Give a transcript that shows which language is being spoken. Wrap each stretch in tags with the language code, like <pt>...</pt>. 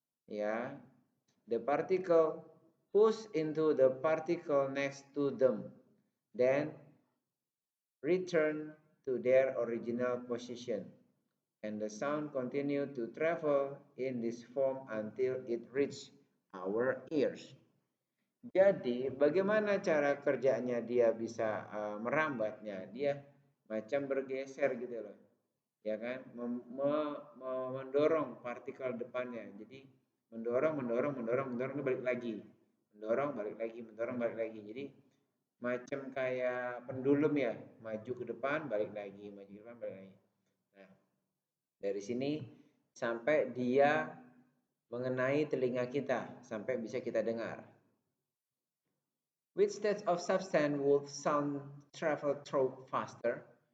<en>Ya, the particle push into the particle next to them, then return to their original position. And the sound continue to travel in this form until it reach our ears.</en> <id>Jadi bagaimana cara kerjanya dia bisa merambatnya? Dia macam bergeser gitu loh, ya kan? Mendorong partikel depannya. Jadi mendorong balik lagi, mendorong balik lagi, mendorong balik lagi. Jadi macam kayak pendulum ya, maju ke depan balik lagi, maju ke depan balik lagi. Nah, dari sini sampai dia mengenai telinga kita, sampai bisa kita dengar.</id> <en>Which state of substance would sound travel through faster?</en>